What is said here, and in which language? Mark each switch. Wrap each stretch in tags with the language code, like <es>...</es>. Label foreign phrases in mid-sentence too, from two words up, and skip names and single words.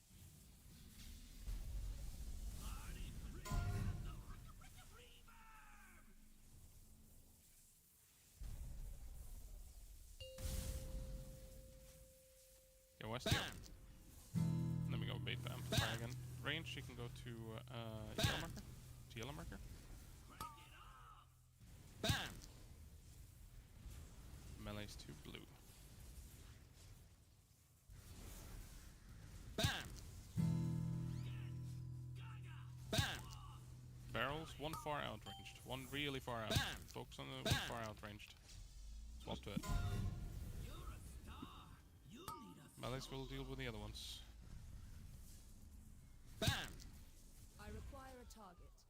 <en>Go Westy up. And then we go bait the amplifier again. Range, you can go to yellow marker. To yellow marker. Bam! Melee's to blue. Bam! Bam! Barrels, one far outranged. One really far out. Bam! Focus on the one far outranged. Swap to it. Melees will deal with the other ones. Bam! I require a target.</en>